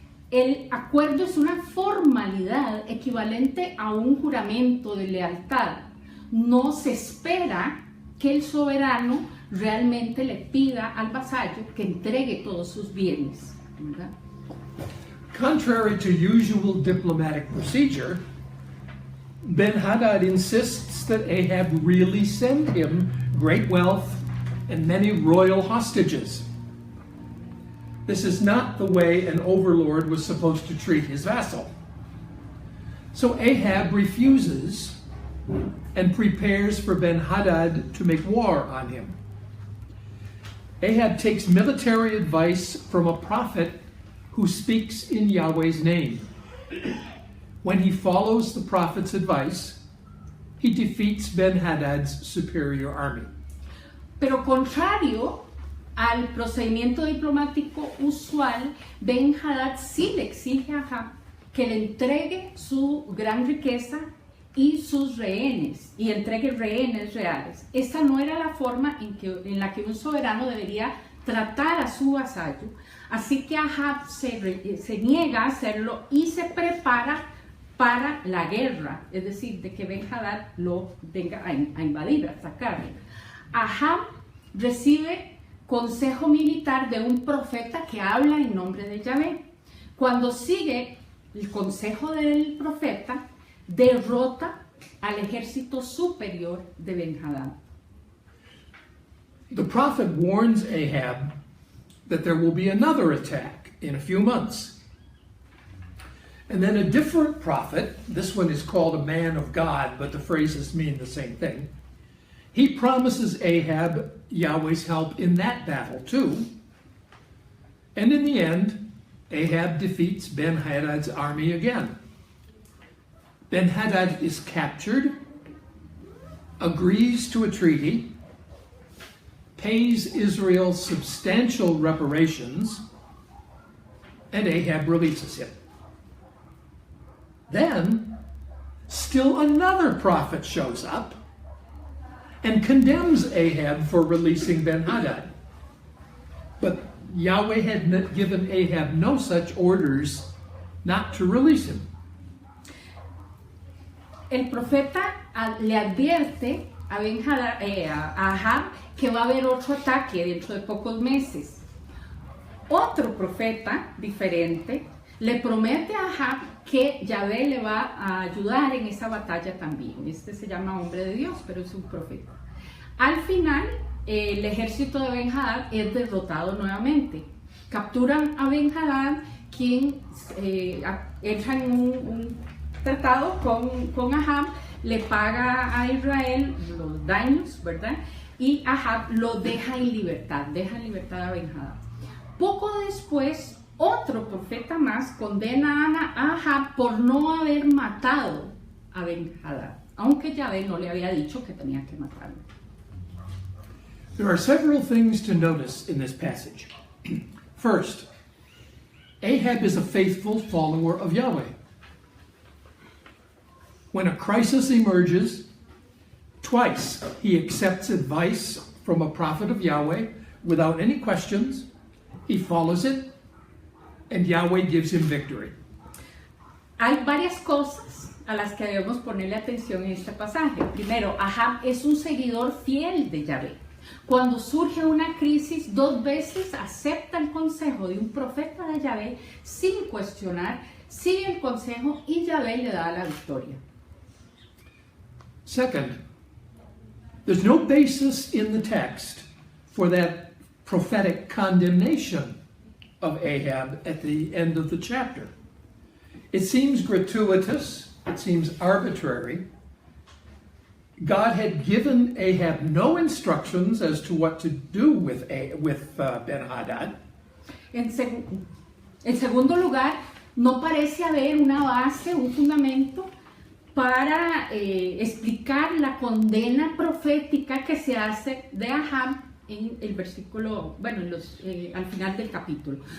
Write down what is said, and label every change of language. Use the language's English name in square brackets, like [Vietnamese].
[Spanish] El acuerdo es una formalidad equivalente a un juramento de lealtad. No se espera que el soberano realmente le pida al vasallo que entregue todos sus bienes, ¿verdad? [English] Contrary to usual diplomatic procedure, Ben-Hadad insists that Ahab really send him great wealth and many royal hostages. This is not the way an overlord was supposed to treat his vassal. So Ahab refuses and prepares for Ben-Hadad to make war on him. Ahab takes military advice from a prophet who speaks in Yahweh's name. When he follows the prophet's advice, he defeats Ben-Hadad's superior army. [Spanish] Pero contrario al procedimiento diplomático usual, Ben-Hadad sí le exige a Ahab que le entregue su gran riqueza y sus rehenes, y entregue rehenes reales. Esta no era la forma en la que un soberano debería tratar a su vasallo, así que Ahab se niega a hacerlo y se prepara para la guerra, es decir, de que Ben-Hadad lo venga a invadir, a atacar. Ahab recibe consejo militar de un profeta que habla en nombre de Yahvé. Cuando sigue el consejo del profeta, derrota al ejército superior de Ben-Hadad. [English] The prophet warns Ahab that there will be another attack in a few months. And then a different prophet, this one is called a man of God, but the phrases mean the same thing. He promises Ahab Yahweh's help in that battle too. And in the end, Ahab defeats Ben-Hadad's army again. Ben-Hadad is captured, agrees to a treaty, pays Israel substantial reparations, and Ahab releases him. Then, still another prophet shows up and condemns Ahab for releasing Ben-Hadad. But Yahweh had given Ahab no such orders not to release him. [Spanish] El profeta le advierte a Ben-Hadad, a Ahab, que va a haber otro ataque dentro de pocos meses. Otro profeta diferente le promete a Ahab que Yahvé le va a ayudar en esa batalla también. Este se llama hombre de Dios, pero es un profeta. Al final, el ejército de Ben-Hadad es derrotado nuevamente. Capturan a Ben-Hadad, quien entra en un tratado con Ahab, le paga a Israel los daños, ¿verdad? Y Ahab lo deja en libertad a Ben-Hadad. Poco después, otro profeta más condena a Ahab por no haber matado a Ben-Hadad, aunque Yahvé no le había dicho que tenía que matarlo. [English] There are several things to notice in this passage. First, Ahab is a faithful follower of Yahweh. When a crisis emerges, twice he accepts advice from a prophet of Yahweh without any questions. He follows it, and Yahweh gives him victory. [Spanish] Hay varias cosas a las que debemos ponerle atención en este pasaje. Primero, Ahab es un seguidor fiel de Yahvé. Cuando surge una crisis, 2 veces acepta el consejo de un profeta de Yahvé sin cuestionar, sigue el consejo y Yahvé le da la victoria. [English] Second, there's no basis in the text for that prophetic condemnation of Ahab at the end of the chapter. It seems gratuitous, it seems arbitrary. God had given Ahab no instructions as to what to do with Ben-Hadad. [Spanish] En segundo lugar, no parece haber una base, un fundamento para explicar la condena profética que se hace de Ahab en el versículo, al final del capítulo.